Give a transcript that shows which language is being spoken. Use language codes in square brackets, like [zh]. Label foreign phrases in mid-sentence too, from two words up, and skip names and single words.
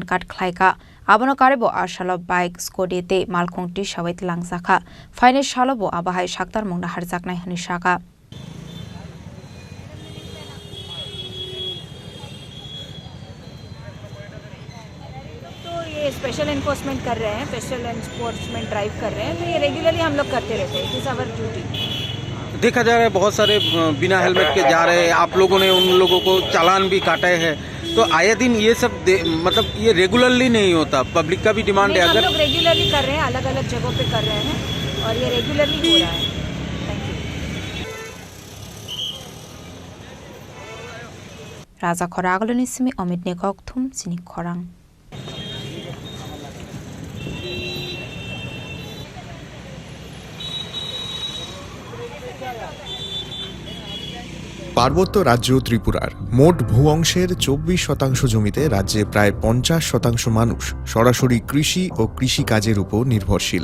[trp] kat khlaika abono karebo ashalo bike scooty te malkhong ti sawait langsakha faine shalobo abahai saktar mongna harjaknai hani saka [hi] ये [en] special enforcement [hi] कर रहे हैं, [en] special enforcement drive [hi] कर रहे हैं, तो ये रेगुलरली हम लोग करते रहते हैं। [en] it is our duty. [hi] देखा जा रहा है बहुत सारे बिना हेलमेट के जा रहे हैं, आप लोगों ने उन लोगों को चालान भी काटे हैं, तो आए दिन ये सब मतलब ये रेगुलरली नहीं होता, पब्लिक का भी डिमांड है। अगर हम लोग रेगुलरली कर रहे हैं, अलग अलग जगहों पे कर रहे हैं और ये रेगुलरली हो रहा है। [trp] राजा खरागलनि सिमी अमित नेकक थुम सिनि खरां [bn] পার্বত্য রাজ্য ত্রিপুরার মোট ভূ অংশের 24% জমিতে রাজ্যে প্রায় 50% মানুষ সরাসরি কৃষি ও কৃষি কাজের উপর নির্ভরশীল।